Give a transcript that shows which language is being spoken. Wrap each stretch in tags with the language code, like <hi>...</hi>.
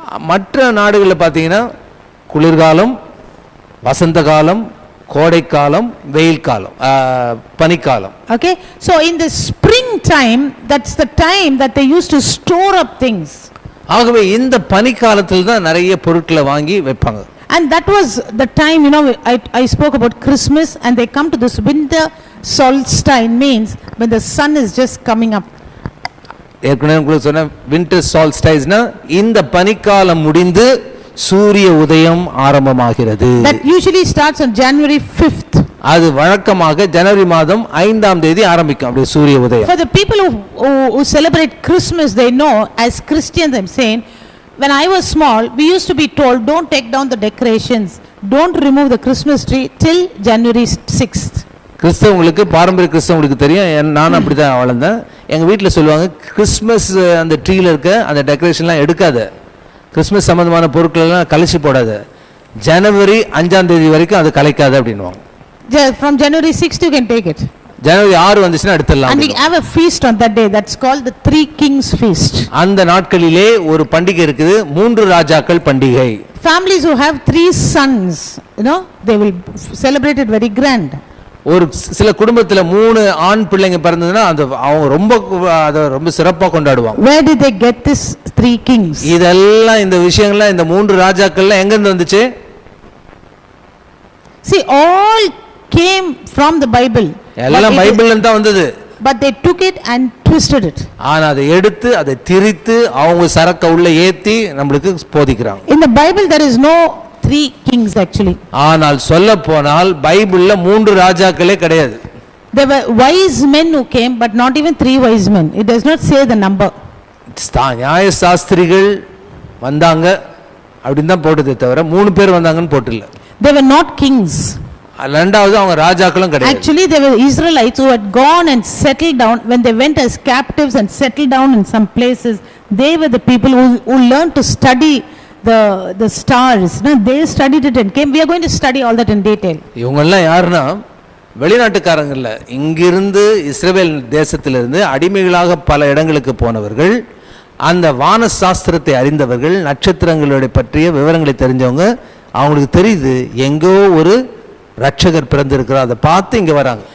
<ta>மற்ற நாடுகளில் பார்த்தீங்கன்னா குளிர்காலம், வசந்த காலம், கோடைக்காலம், வெயில் காலம், பனிக்காலம்.</ta> <en>Okay, so in the spring time, that's the time that they used to store up things.</en> <ta>ஆகவே இந்த பனிக்காலத்தில் தான் நிறைய பொருட்களை வாங்கி வைப்பாங்க.</ta> <en>And that was the time, I spoke about Christmas, and they come to this winter solstice, means when the sun is just coming up.</en> <ta>ஏற்கனவே உங்களுக்கு சொன்ன வின்டர் சால்ஸ்டைஸ்னா இந்த பனிக்காலம் முடிந்து சூரிய உதயம் ஆரம்பமாகிறது.</ta> <en>That usually starts on January 5th.</en> <ta>அது வழக்கமாக ஜனவரி மாதம் 5ஆம் தேதி ஆரம்பிக்கும் அப்படி சூரிய உதயம்.</ta> <en>For the people who celebrate Christmas, they know, as Christians I'm saying, when I was small we used to be told, don't take down the decorations, don't remove the Christmas tree till January 6th.</en> <ta>கிறிஸ்தவங்களுக்கு, பாரம்பரிய கிறிஸ்தவங்களுக்கு தெரியும், நான் அப்படிதான் வளர்ந்தேன். எங்க வீட்டில் சொல்லுவாங்க, Christmas அந்த ட்ரீல இருக்க அந்த டெக்கரேஷன்லாம் எடுக்காத, கிறிஸ்மஸ் சம்பந்தமான பொருட்கள் எல்லாம் கலைச்சி போடாத, ஜனவரி 5ஆம் தேதி வரைக்கும் அது கலைக்காத அப்படின்னுவாங்க.</ta> <en>From January 6th you can take it.</en> <ta>ஜனவரி 6 வந்துச்சுன்னா எடுத்துடலாம்.</ta> <en>And we have a feast on that day, that's called the Three Kings feast.</en> <ta>அந்த நாட்களிலே ஒரு பண்டிகை இருக்குது, 3 ராஜாக்கள் பண்டிகை.</ta> <en>Families who have 3 sons, they will celebrate it very grand.</en> <ta>ஒரு சில குடும்பத்துல 3 ஆண் பிள்ளைங்க பிறந்ததுன்னா அவங்க ரொம்ப சிறப்பா கொண்டாடுவாங்க.</ta> <en>Where did they get this 3 kings?</en> <ta>இதெல்லாம் இந்த விஷயங்கள்லாம் இந்த 3 ராஜாக்கள்லாம் எங்க இருந்து வந்துச்சு?</ta> <en>See, all came from the Bible.</en> <ta>எல்லாம் பைபிள்ல இருந்து தான் வந்தது.</ta> <en>But they took it and twisted it.</en> <ta>ஆனா அதை எடுத்து அதை திரித்து அவங்க சரக்க உள்ள ஏத்தி நமக்கு போதிக்கிறாங்க.</ta> <en>In the Bible there is no 3 kings actually.</en> <ta>ஆனால் சொல்ல போனால் பைபிள்ல 3 ராஜாக்களே கிடையாது.</ta> <en>There were wise men who came, but not even 3 wise men. It does not say the number.</en> <ta>நியாய சாஸ்திரிகள் வந்தாங்க அப்படின்னு தான் போட்டதே தவிர 3 பேர் வந்தாங்கன்னு போட்டில்ல.</ta> <en>They were not kings.</en> <ta>ரெண்டாவது அவங்க ராஜாக்களும் கிடையாது.</ta> <en>Actually they were Israelites who had gone and settled down. When they went as captives and settled down in some places, they were the people who learned to study the stars. They studied it and came. We are going to study all that in detail.</en> <ta>இவங்க எல்லாம் யாருன்னா வெளிநாட்டுக்காரங்க இல்ல, இங்கிருந்து இஸ்ரவேல் தேசத்திலிருந்து அடிமைகளாக பல இடங்களுக்கு போனவர்கள், அந்த வான சாஸ்திரத்தை அறிந்தவர்கள், நட்சத்திரங்களுடைய பற்றிய விவரங்களை தெரிஞ்சவங்க. அவங்களுக்கு தெரியுது எங்கோ ஒரு ரட்சகர் பிறந்திருக்கிறார், அதை பார்த்து இங்க வராங்க.</ta>